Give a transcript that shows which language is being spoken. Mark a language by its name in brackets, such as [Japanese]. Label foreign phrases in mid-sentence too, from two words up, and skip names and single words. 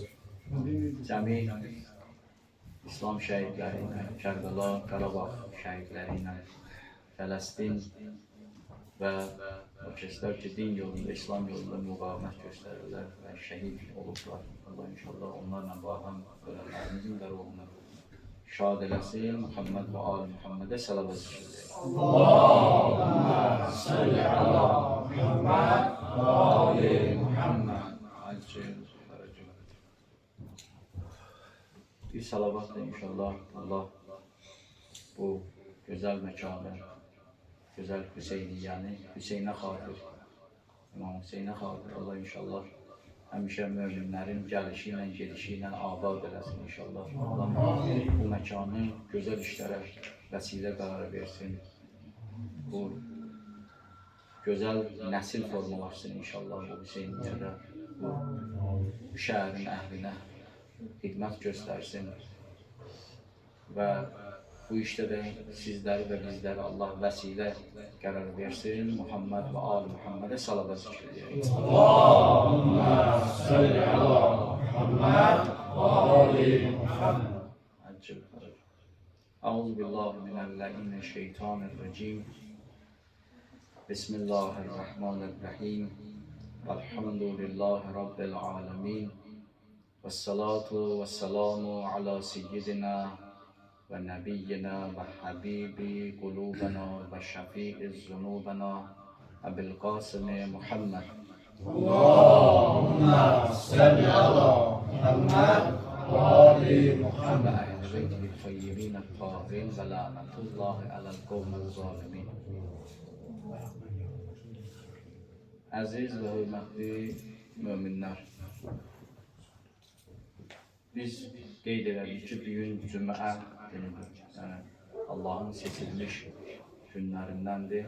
[Azerbaijani] Cəmi İslam şəhidləri ilə, Kərbəla, Qarabağ şəhidləri ilə, Fələstin və o kəslər ki, din yolunda, İslam yolunda müqavimət göstərirlər və şəhid olublar. Allah inşallah onlarla bahəm ölənlərimizin də ruhunu şad eləsin. Muhammed və Ali Muhammedə salavat zikirləyək. [Arabic] اللهم صل على محمد وآل محمد. [Azerbaijani] Bir salavatla inşallah Allah bu güzel mekanı, güzel Hüseyniyyəni, Hüseynə xatir, İmam Hüseynə xatir Allah inşallah həmişə möminlərin gəlişi ilə, gedişi ilə abad eləsin inşallah. Allah bu məkanı gözəl işlərə vəsilə qərar versin. Bu gözəl nəsil formalaşsın inşallah bu Hüseyniyyədə, bu şəhərin əhlinə xidmət göstərsin və bu işdə də sizləri və bizləri Allah vəsilə qərar versin. Muhammed və Ali Muhammedə salavat zikirləyək. [Arabic] اللهم صل على محمد وآل محمد. أعوذ بالله من الشيطان الرجيم. بسم الله الرحمن الرحيم. الحمد لله رب العالمين. والصلاة والسلام على سيدنا ونبينا وحبيب قلوبنا وشفيع ذنوبنا أبي القاسم محمد. اللهم صل على محمد وآل Ve Muhammed. أهل بيته الطيبين الطاهرين ولعنة الله على القوم الظالمين. [Azerbaijani] Əziz və hörmətli möminlər, biz qeyd elədik ki, bugün cümə günüdür. Yəni, Allahın seçilmiş günlərindəndir.